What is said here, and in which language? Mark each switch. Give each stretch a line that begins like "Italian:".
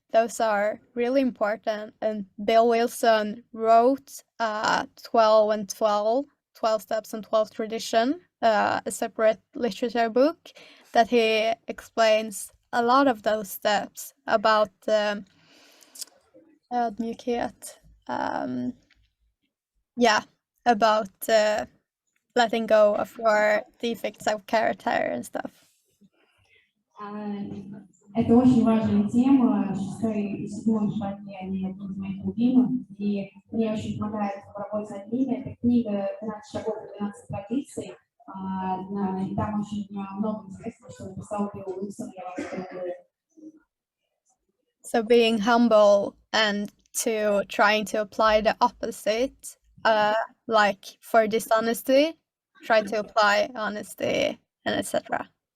English: Those are really important. And Bill Wilson wrote 12 and 12 Steps and 12 Tradition, a separate literature book that he explains a lot of those steps about ödmjukhet. About letting go of your defects of character and stuff.
Russian: Это очень важная тема. 6-й и 7-й шаги, они одни из моих любимых, и мне очень помогает в работе над ними. Это книга «12 шагов и 12 традиций». И там очень много интересного, что написал Билл Уилсон, я вам рекомендую.
English: So being humble and to trying to apply the opposite, like for dishonesty, try to apply honesty, and etc.